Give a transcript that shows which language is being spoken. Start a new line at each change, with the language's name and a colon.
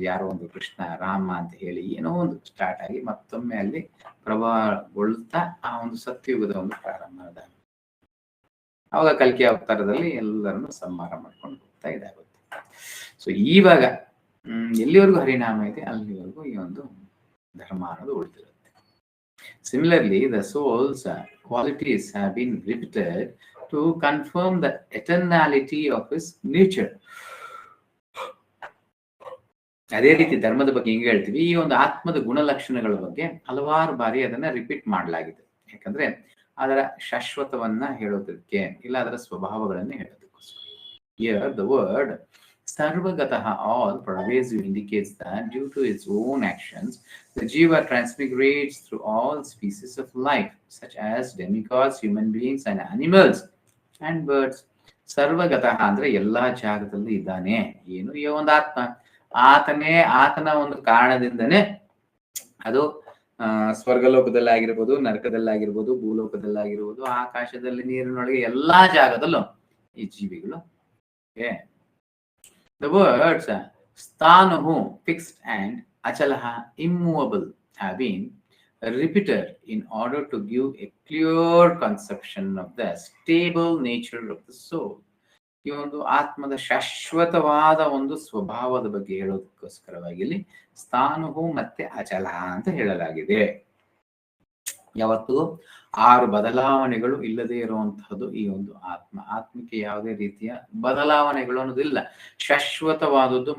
Kannada: ಯಾರೋ ಒಂದು ಕೃಷ್ಣ ರಾಮ ಅಂತ ಹೇಳಿ ಏನೋ ಒಂದು ಸ್ಟಾರ್ಟ್ ಆಗಿ ಮತ್ತೊಮ್ಮೆ ಅಲ್ಲಿ ಪ್ರಭಾವಗೊಳ್ತಾ ಆ ಒಂದು ಸತ್ಯಯುಗದ ಒಂದು ಪ್ರಾರಂಭ ಆದಾಗ ಅವಾಗ ಕಲ್ಕಿ ಅವತಾರದಲ್ಲಿ ಎಲ್ಲರನ್ನು ಸಂಹಾರ ಮಾಡ್ಕೊಂಡು ಹೋಗ್ತಾ ಇದಾಗುತ್ತೆ. ಸೊ ಇವಾಗ ಎಲ್ಲಿವರೆಗೂ ಹರಿನಾಮ ಇದೆ ಅಲ್ಲಿವರೆಗೂ ಈ ಒಂದು ಧರ್ಮ ಅನ್ನೋದು ಉಳಿದಿರುತ್ತೆ.
English: Similarly, the soul's qualities have been repeated to confirm the eternality of his nature.
Kannada: ಅದೇ ರೀತಿ ಧರ್ಮದ ಬಗ್ಗೆ ಹೆಂಗೆ ಹೇಳ್ತೀವಿ, ಈ ಒಂದು ಆತ್ಮದ ಗುಣಲಕ್ಷಣಗಳ ಬಗ್ಗೆ ಹಲವಾರು ಬಾರಿ ಅದನ್ನ ರಿಪೀಟ್ ಮಾಡಲಾಗಿದೆ. ಯಾಕಂದ್ರೆ ಅದರ ಶಾಶ್ವತವನ್ನ ಹೇಳೋದಕ್ಕೆ, ಇಲ್ಲ ಅದರ ಸ್ವಭಾವಗಳನ್ನ ಹೇಳೋದಕ್ಕೋಸ್ಕರ.
English: Here the word Sarvagataha, all pervasive, indicates that due to its own actions, the jiva transmigrates through all species of life, such as demigods, human beings, and animals and birds.
Kannada: Sarvagataha ಅಂದ್ರೆ ಎಲ್ಲಾ ಜಾಗದಲ್ಲೂ ಇದ್ದಾನೆ. ಏನು ಈ ಒಂದು ಆತ್ಮ, ಆತನ ಒಂದು ಕಾರಣದಿಂದನೇ ಅದು ಸ್ವರ್ಗಲೋಕದಲ್ಲಾಗಿರ್ಬೋದು, ನರಕದಲ್ಲಾಗಿರ್ಬೋದು, ಭೂಲೋಕದಲ್ಲಾಗಿರ್ಬೋದು, ಆಕಾಶದಲ್ಲಿ, ನೀರಿನೊಳಗೆ ಎಲ್ಲಾ ಜಾಗದಲ್ಲೂ ಈ ಜೀವಿಗಳು.
English: The words Sthanuhu, fixed, and Achalaha, immovable, have been repeated in order to give a clear conception of the stable nature of the soul.
Kannada: ಈ ಒಂದು ಆತ್ಮದ ಶಾಶ್ವತವಾದ ಒಂದು ಸ್ವಭಾವದ ಬಗ್ಗೆ ಹೇಳೋದಕ್ಕೋಸ್ಕರವಾಗಿ ಇಲ್ಲಿ ಸ್ಥಾನುಹು ಮತ್ತೆ ಅಚಲಹ ಅಂತ ಹೇಳಲಾಗಿದೆ. ಯಾವತ್ತು 6 ಬದಲಾವಣೆಗಳು ಇಲ್ಲದೆ ಇರುವಂತಹದ್ದು ಈ ಒಂದು ಆತ್ಮಕ್ಕೆ ಯಾವುದೇ ರೀತಿಯ ಬದಲಾವಣೆಗಳು ಅನ್ನೋದಿಲ್ಲ, ಶಾಶ್ವತವಾದದ್ದು.